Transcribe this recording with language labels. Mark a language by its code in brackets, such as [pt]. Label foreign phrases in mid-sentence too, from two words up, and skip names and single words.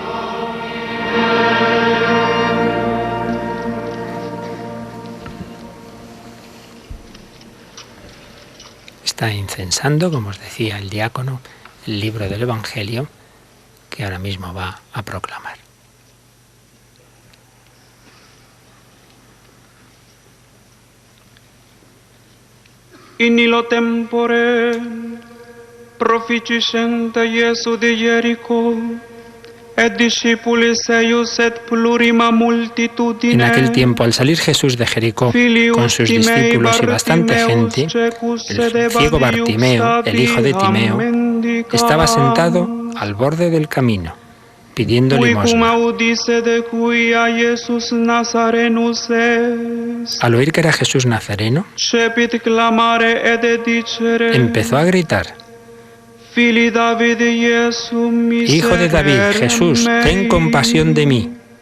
[es] Está incensando, como os decía el diácono, el libro del Evangelio que ahora mismo va a proclamar. [la] In illo tempore proficiscente Iesu de Jericho et discipulis eius et plurima multitudine. [es] En aquel tiempo, al salir Jesús de Jericó con sus discípulos y bastante gente, el ciego Bartimeo, el hijo de Timeo, estaba sentado al borde del camino, pidiendo limosna. Al oír que era Jesús Nazareno, empezó a gritar: Hijo de David, Jesús, ten compasión de mí.